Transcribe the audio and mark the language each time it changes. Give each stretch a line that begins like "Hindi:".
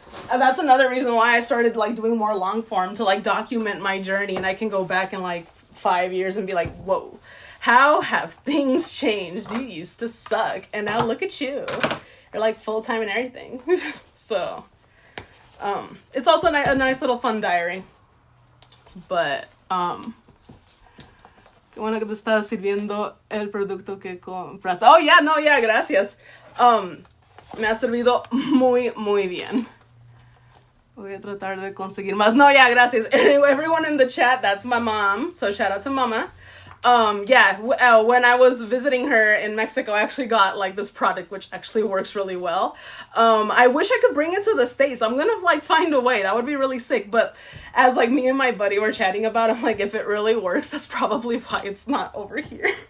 English: that's another reason why I started like doing more long form, to like document my journey, and I can go back in like 5 years and be like, whoa, how have things changed? You used to suck, and now look at you. You're like full-time and everything. So it's also a nice little fun diary.
Spanish: But qué bueno que te está sirviendo el producto que compraste.
English: Oh yeah, no, yeah,
Spanish: gracias. Me ha servido muy bien. Voy a tratar de conseguir más. No, yeah, gracias.
English: Anyway, everyone in the chat, that's my mom. So shout out to mama. When I was visiting her in Mexico, I actually got like this product, which actually works really well. I wish I could bring it to the States. I'm gonna like find a way. That would be really sick. But as like me and my buddy were chatting about it, I'm like, if it really works, that's probably why it's not over here.